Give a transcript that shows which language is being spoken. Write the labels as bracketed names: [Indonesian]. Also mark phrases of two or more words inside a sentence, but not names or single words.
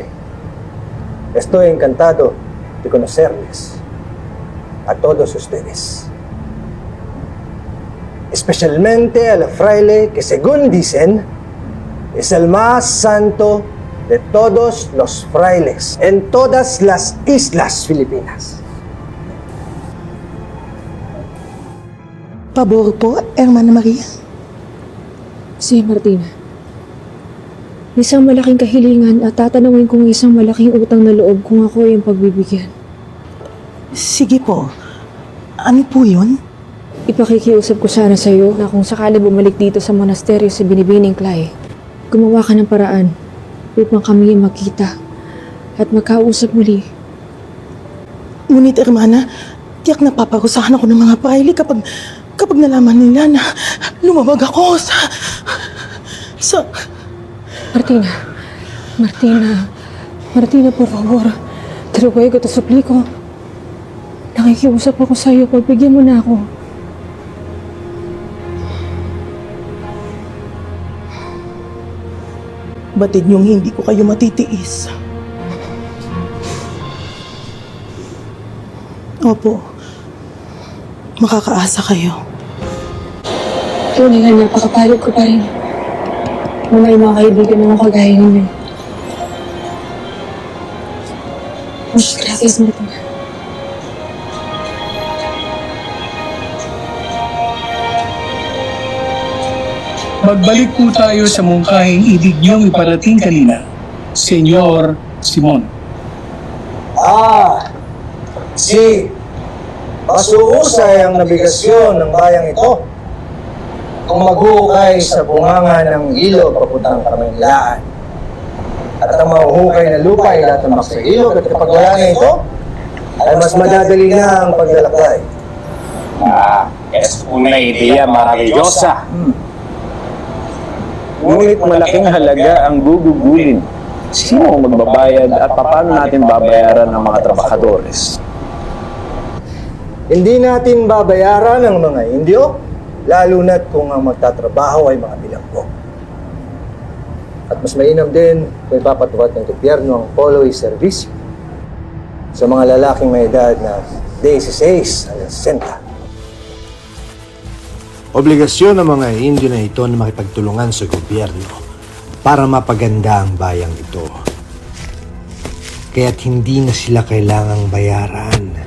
[Spanish] Estoy encantado de conocerles a todos ustedes. Especialmente al fraile que, según dicen, es el más santo de todos los frailes en todas las islas Filipinas. [Filipino] Pabor po, Hermana Maria. [Spanish] Si Martina. [Filipino] Isang malaking kahilingan at tatanawin kong isang malaking utang na loob kung ako ay yung pagbibigyan. Sige po. Ano po yun? Ipakikiusap ko sana sa'yo na kung sakali bumalik dito sa monasteryo sa Binibining Clay, gumawa ka ng paraan upang kami magkita at magkausap muli. Ngunit, Hermana, tiyak na paparusahan ako ng mga praile kapag nalaman nila na lumabag ako sa... [Spanish] Martina, por favor. Te ruego, te suplico. [Filipino] Nakikiusap ako sa'yo. Pagbigyan mo na ako. Batid niyong hindi ko kayo matitiis. Opo. Makakaasa kayo. Tunay nga, napakapalad ko pa rin. May mga kaibigan naman kagaya ninyo. [Spanish] Muchas gracias, Martina. [Filipino] Magbalik po tayo sa mungkahing ibig niyong iparating kanina, Senyor Simon. Si masuusay ang nabigasyon ng bayang ito kung maghuhukay sa bunganga ng ilog papuntang Kamaynilaan. At ang mahuhukay na lupa ay latamak sa ilog at kapag wala na ito, ay mas madadali na ang paglalakbay. [Spanish] Es una idea maravillosa. [Filipino] Ngunit malaking halaga ang gugugulin. Sino ang magbabayad at paano natin babayaran ang mga trabahadores? Hindi natin babayaran ang mga Indio, lalo na't kung ang magtatrabaho ay mga bilanggo. At mas mainam din kung ipapatupad ng gobyerno ang [Spanish] polo y servicio [Filipino] sa mga lalaking may edad na 16 hanggang 60. Obligasyon ng mga Indio na ito na makipagtulungan sa gobyerno para mapaganda ang bayang ito. Kaya't hindi na sila kailangang bayaran.